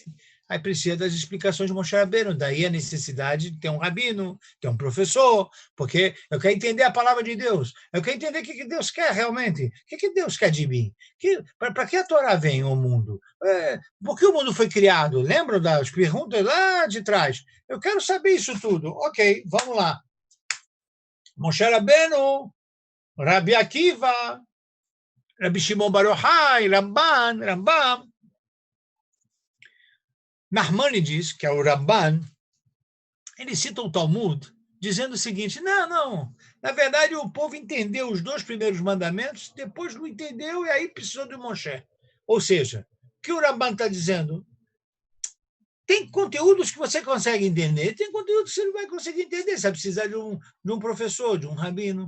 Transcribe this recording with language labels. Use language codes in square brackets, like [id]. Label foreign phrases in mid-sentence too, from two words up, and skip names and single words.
[pt] Aí precisa das explicações de Moshe Rabbeinu. Daí a necessidade de ter um rabino, ter um professor, porque eu quero entender a palavra de Deus. Eu quero entender o que Deus quer realmente. O que Deus quer de mim? Para que a Torá vem ao mundo? Por que o mundo foi criado? Lembram das perguntas lá de trás? Eu quero saber isso tudo. Ok, vamos lá. Moshe Rabbeinu, Rabi Akiva, Rabi Shimon Bar Yochai, Rambam. Narmanides, que é o Ramban, ele cita o Talmud, dizendo o seguinte, não, na verdade o povo entendeu os 2 primeiros mandamentos, depois não entendeu e aí precisou de Moshe. Ou seja, o que o Ramban está dizendo? Tem conteúdos que você consegue entender, tem conteúdos que você não vai conseguir entender, você vai precisar de um professor, de um rabino.